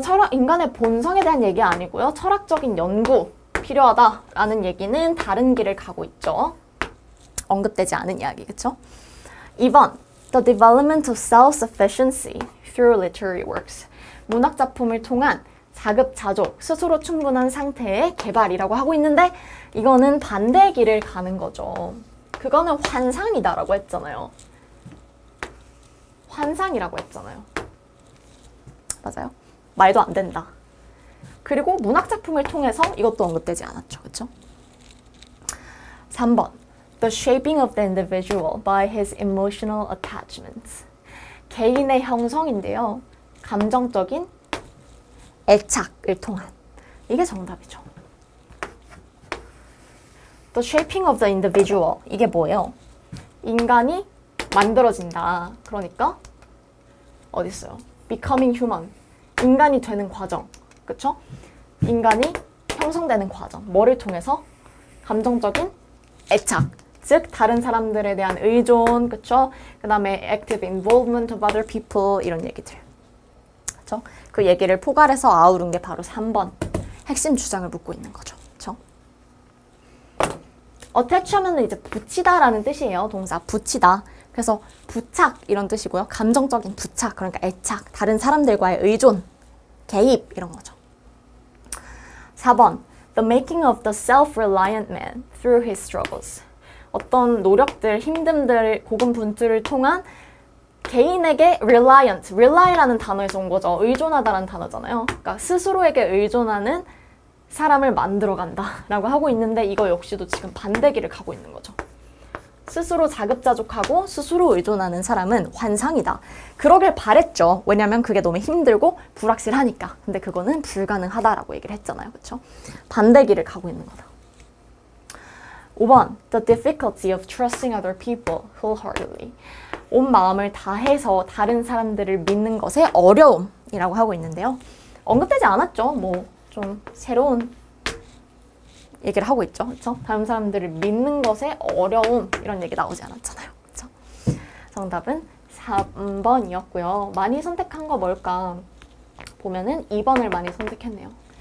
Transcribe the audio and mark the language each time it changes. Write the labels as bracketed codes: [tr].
[ko] 인간의 본성에 대한 얘기 아니고요. 철학적인 연구 필요하다라는 얘기는 다른 길을 가고 있죠. 언급되지 않은 이야기, 그렇죠? [en] 2번, the development of self-sufficiency through literary works. [ko] 문학 작품을 통한 자급자족, 스스로 충분한 상태의 개발이라고 하고 있는데 이거는 반대의 길을 가는 거죠. 그거는 환상이다라고 했잖아요. 환상이라고 했잖아요. 맞아요? 말도 안 된다. 그리고 문학 작품을 통해서 이것도 언급되지 않았죠. 그렇죠? 3번. [en] The shaping of the individual by his emotional attachments. [ko] 개인의 형성인데요. 감정적인 애착을 통한. 이게 정답이죠. [en] The shaping of the individual. [ko] 이게 뭐예요? 인간이 만들어진다. 그러니까 어디 있어요? [en] Becoming human. [ko] 인간이 되는 과정. 그쵸? 인간이 형성되는 과정. 뭐를 통해서? 감정적인 애착. 즉 다른 사람들에 대한 의존, 그쵸? 그 다음에 [en] active involvement of other people [ko] 이런 얘기들. 그쵸? 그 얘기를 포괄해서 아우른 게 바로 3번. 핵심 주장을 묻고 있는 거죠. 그쵸? attach 하면은 이제 붙이다라는 뜻이에요. 동사 붙이다. 그래서 부착 이런 뜻이고요. 감정적인 부착, 그러니까 애착, 다른 사람들과의 의존, 개입 이런 거죠. 4번. [en] The making of the self-reliant man through his struggles. [ko] 어떤 노력들, 힘듦들, 고군분투를 통한 개인에게 really라는 단어에서 온 거죠. 의존하다라는 단어잖아요. 그러니까 스스로에게 의존하는 사람을 만들어간다라고 하고 있는데 이거 역시도 지금 반대길을 가고 있는 거죠. 스스로 자급자족하고 스스로 의존하는 사람은 환상이다. 그러길 바랬죠. 왜냐면 그게 너무 힘들고 불확실하니까. 근데 그거는 불가능하다라고 얘기를 했잖아요. 그렇죠? 반대길을 가고 있는 거다. 5번. [en] The difficulty of trusting other people wholeheartedly. [ko] 온 마음을 다해서 다른 사람들을 믿는 것의 어려움이라고 하고 있는데요. 언급되지 않았죠. 뭐 좀 새로운 얘기를 하고 있죠. 그렇죠? 다른 사람들을 믿는 것의 어려움 이런 얘기 나오지 않았잖아요. 그렇죠? 정답은 3번이었고요. 많이 선택한 거 뭘까? 보면은 2번을 많이 선택했네요.